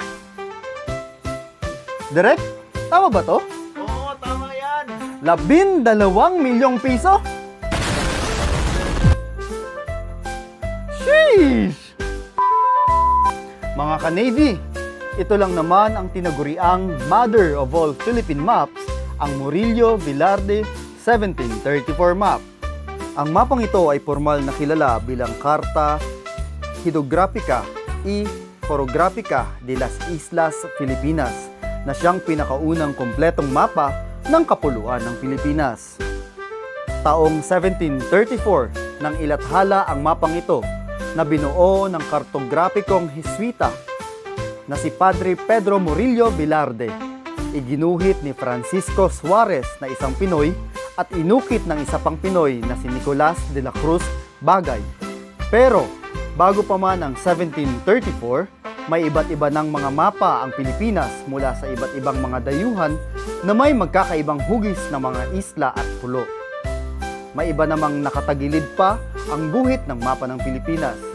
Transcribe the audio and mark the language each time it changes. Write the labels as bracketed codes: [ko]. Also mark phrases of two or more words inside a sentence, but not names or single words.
[tl] Direk, tama ba to? Oo, tama yan. 12 milyong piso? Sheesh! Mga ka-Navy, ito lang naman ang tinaguriang [en] mother of all Philippine maps, [tl] ang Murillo Velarde 1734 map. Ang mapang ito ay formal na kilala bilang Carta Hidrografica y Forografica de las Islas Filipinas na siyang pinakaunang kompletong mapa ng kapuluan ng Pilipinas. Taong 1734 nang ilathala ang mapang ito na binuo ng kartograpikong Jesuita na si Padre Pedro Murillo Velarde. Iginuhit ni Francisco Suarez na isang Pinoy at inukit ng isa pang Pinoy na si Nicolas de la Cruz Bagay. Pero bago pa man ang 1734, may iba't iba ng mga mapa ang Pilipinas mula sa iba't ibang mga dayuhan na may magkakaibang hugis ng mga isla at pulo. May iba namang nakatagilid pa ang guhit ng mapa ng Pilipinas.